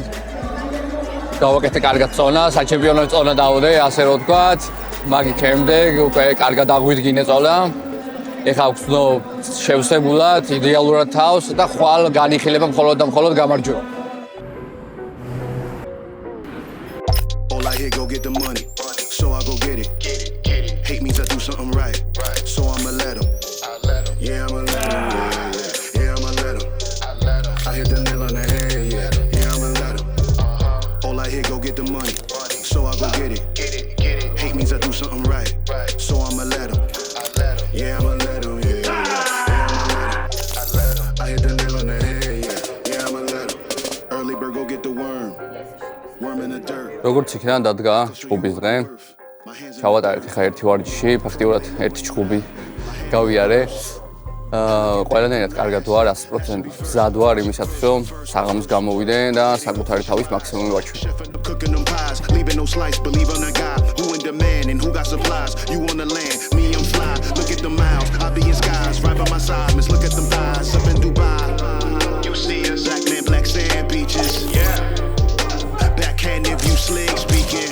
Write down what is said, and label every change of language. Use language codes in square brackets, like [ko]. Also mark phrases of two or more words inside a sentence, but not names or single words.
[ka] გავაკეთე კარგად წონა, საჩემპიონო წონა დავდე, ასე რომ ვთქვათ. მაგით შემდეგ უკვე კარგად აღვიდგინე წონა. ეხლა ვგრძნო შევსებულად, იდეალურად თავს და ხვალ განიხილება მხოლოდ და მხოლოდ გამარჯვება. [en] All I hear go get the money, so I go get it. Hate means I do something right, so I'ma let him. Yeah, I'ma let him. Yeah, I'ma let him. I hit the nail on the head, yeah, I'ma let him. All I hear go get the money, so I go get it. Hate means I do something right, so I'ma let him. Yeah, I'ma let him. Yeah, I'ma let him. I hit the nail on the head, yeah, I'ma let him. Early bird go get the worm. Worm in the dirt. [ka] როგორც იქნა დადგა ჭუბის დღე. ჩავატარეთ ხა ერთი ვარჯიში, ფაქტიურად ერთი ჭუბი გავიარე. ყველანაირად კარგად ვარ 100%. მზად ვარ იმისათვის, რომ საღამოს გამოვიდე და საკუთარი თავის მაქსიმუმი ვაჩვენე. [en] Cooking them pies, leaving no slice, believe on a guy who in demand and who got supplies. You on the land, me I'm the miles. I be in skies, right by my side. Miss, look at them eyes up in Dubai. You see us, black man, black sand beaches. Yeah. Backhand if you slick speaking.